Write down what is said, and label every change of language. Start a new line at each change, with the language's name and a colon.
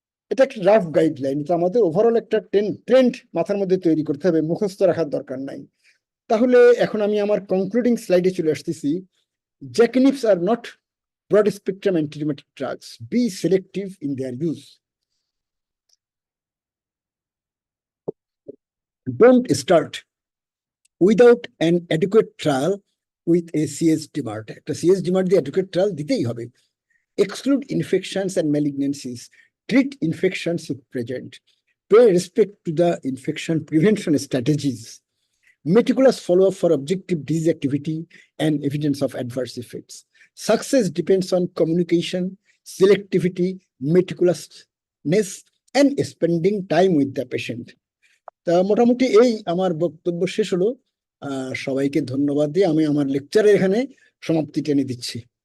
Bangla: এটা একটা rough guideline, এটা আমাদের ওভারঅল একটা ট্রেন্ড মাথার মধ্যে তৈরি করতে হবে, মুখস্থ রাখার দরকার নাই। তাহলে এখন আমি আমার কনক্লুডিং স্লাইডে চলে আসতেছি।
English: Jakinibs are not broad spectrum antirheumatic drugs, be selective in their use. Don't start without an adequate trial with a CS-DMARD.
Bangla: একটা CS-DMARD দিয়ে adequate trial দিতেই হবে।
English: Exclude infections and malignancies. Treat infections if present. Pay respect to the infection prevention strategies. Meticulous follow-up for objective disease activity and evidence of adverse effects. Success depends on communication, selectivity, meticulousness, and spending time with the patient.
Bangla: তা মোটামুটি এই আমার বক্তব্য শেষ হলো। সবাইকে ধন্যবাদ দিয়ে আমি আমার লেকচারে এখানে সমাপ্তি টেনে দিচ্ছি।